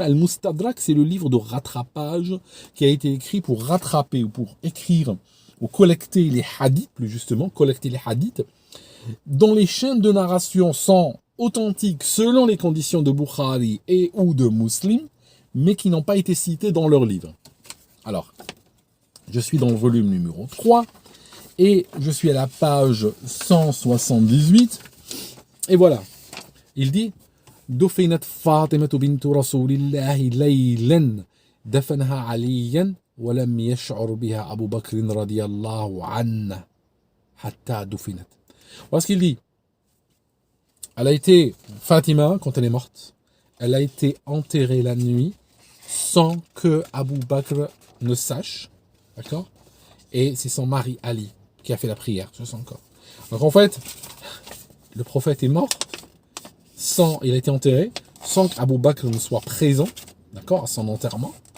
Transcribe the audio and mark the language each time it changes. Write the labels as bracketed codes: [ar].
[fr] Al-Mustadrak, c'est le livre de rattrapage qui a été écrit pour rattraper ou pour écrire ou collecter les hadiths, plus justement, collecter les hadiths, dont les chaînes de narration sont authentiques selon les conditions de Bukhari et ou de Muslim, mais qui n'ont pas été cités dans leur livre. Alors, je suis dans le volume numéro 3, et je suis à la page 178, et voilà. Il dit, [ar] Dufinat Fatimatu bintu Rasulillahi laylan dafanaha aliyan ولم يشعر بها أبو بكر رضي الله عنه حتى دفنت. [fr] Voilà ce qu'il dit. Elle a été, Fatima, quand elle est morte, elle a été enterrée la nuit sans que Abu Bakr ne sache, d'accord? Et c'est son mari Ali qui a fait la prière sur son corps. Donc en fait, le prophète est mort, il a été enterré sans qu'Abu Bakr ne soit présent, d'accord, à son enterrement.